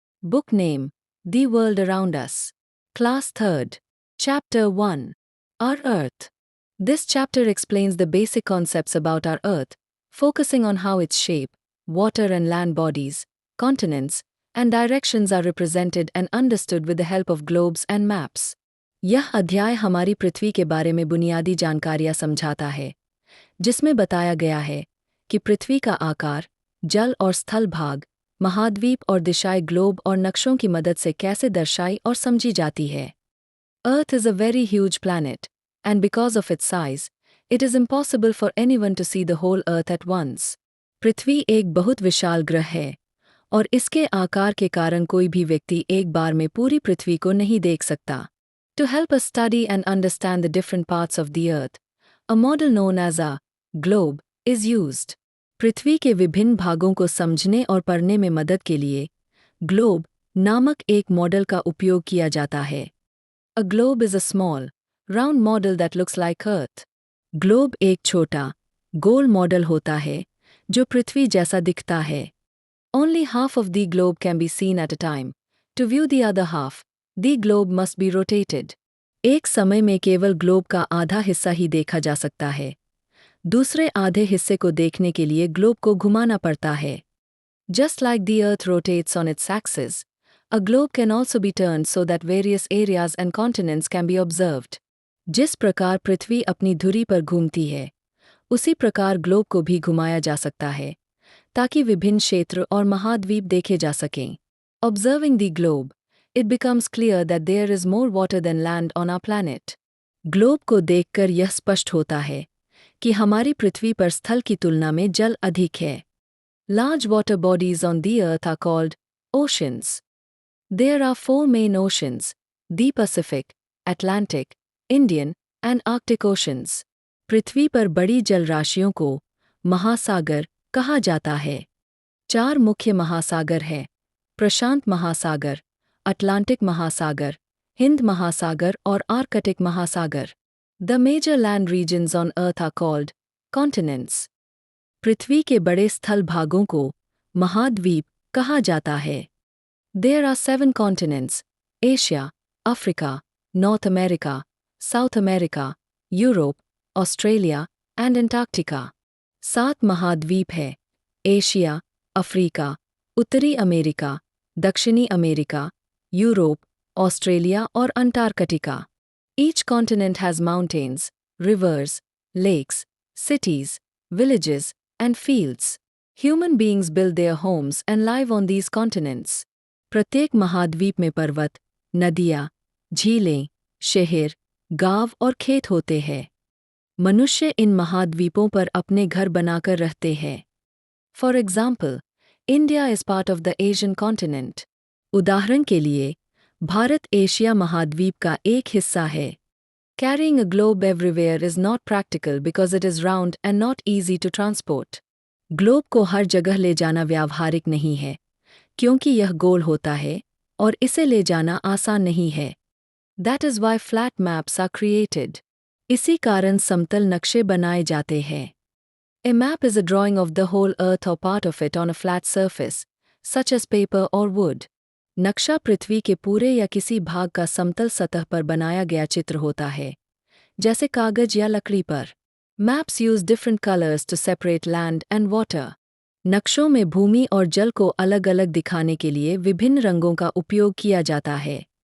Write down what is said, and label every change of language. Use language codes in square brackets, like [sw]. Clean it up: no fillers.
[en] Book name: The World Around Us. Class 3rd. Chapter 1. Our Earth. This chapter explains the basic concepts about our Earth, focusing on how its shape, water and land bodies, continents, and directions are represented and understood with the help of globes and maps. [hi] यह अध्याय हमारी पृथ्वी के बारे में बुनियादी जानकारियां समझाता है, जिसमें बताया गया है कि पृथ्वी का आकार, जल और स्थल भाग, महाद्वीप और दिशाएं ग्लोब और नक्शों की मदद से कैसे दर्शाई और समझी जाती है. [en] Earth is a very huge planet, and because of its size, it is impossible for anyone to see the whole Earth at once. [hi] पृथ्वी एक बहुत विशाल ग्रह है, और इसके आकार के कारण कोई भी व्यक्ति एक बार में पूरी पृथ्वी को नहीं देख सकता. [en] To help us study and understand the different parts of the Earth, a model known as a globe is used. [hi] पृथ्वी के विभिन्न भागों को समझने और पढ़ने में मदद के लिए ग्लोब नामक एक मॉडल का उपयोग किया जाता है. [en] A globe is a small, round model that looks like Earth. [hi] Globe एक छोटा, गोल मॉडल होता है जो पृथ्वी जैसा दिखता है. [en] Only half of the globe can be seen at a time. To view the other half, the globe must be rotated. [hi] एक समय में केवल ग्लोब का आधा हिस्सा ही देखा जा सकता है. दूसरे आधे हिस्से को देखने के लिए ग्लोब को घुमाना पड़ता है. [en] Just like the Earth rotates on its axis, a globe can also be turned so that various areas and continents can be observed. [hi] जिस प्रकार पृथ्वी अपनी धुरी पर घूमती है, उसी प्रकार ग्लोब को भी घुमाया जा सकता है, ताकि विभिन्न क्षेत्र और महाद्वीप देखे जा सकें. [en] Observing the globe, it becomes clear that there is more water than land on our planet. [hi] Globe को देखकर यह स्पष्ट होता है कि हमारी पृथ्वी पर स्थल की तुलना में जल अधिक है. [en] Large water bodies on the Earth are called oceans. There are 4 main oceans: the Pacific, Atlantic, Indian, and Arctic oceans. [hi] पृथ्वी पर बड़ी जल राशियों को महासागर कहा जाता है. 4 मुख्य महासागर हैं: प्रशांत महासागर, अटलांटिक महासागर, हिंद महासागर और आर्कटिक महासागर. [en] The major land regions on Earth are called continents. [hi] पृथ्वी के बड़े स्थल भागों को महाद्वीप कहा जाता है. [en] There are 7 continents: Asia, Africa, North America, South America, Europe, Australia, and Antarctica. [hi] 7 महाद्वीप है: एशिया, अफ्रीका, उत्तरी अमेरिका, दक्षिणी अमेरिका, यूरोप, ऑस्ट्रेलिया और Antarctica. [en] Each continent has mountains, rivers, lakes, cities, villages, and fields. Human beings build their homes and live on these continents. [hi] प्रत्येक महाद्वीप में पर्वत, नदियाँ, झीलें, शहर, गांव और खेत होते हैं. मनुष्य इन महाद्वीपों पर अपने घर बनाकर रहते हैं. [en] For example, India is part of the Asian continent. [hi] उदाहरण के लिए, भारत एशिया महाद्वीप का एक हिस्सा है. [en] Carrying a globe everywhere is not practical because it is round and not easy to transport. [hi] Globe को हर जगह ले जाना व्यावहारिक नहीं है, क्योंकि यह गोल होता है और इसे ले जाना आसान नहीं है. [en] That is why flat maps are created. [hi] इसी कारण समतल नक्शे बनाए जाते हैं. [en] A map is a drawing of the whole Earth or part of it on a flat surface, such as paper or wood. [hi] नक्शा पृथ्वी के पूरे या किसी भाग का समतल सतह पर बनाया गया चित्र होता है, जैसे कागज या लकड़ी पर. [en] Maps use different colors to separate land and water. [hi] नक्शों में भूमि और जल को अलग-अलग दिखाने के लिए विभिन्न रंगों का उपयोग किया जाता है.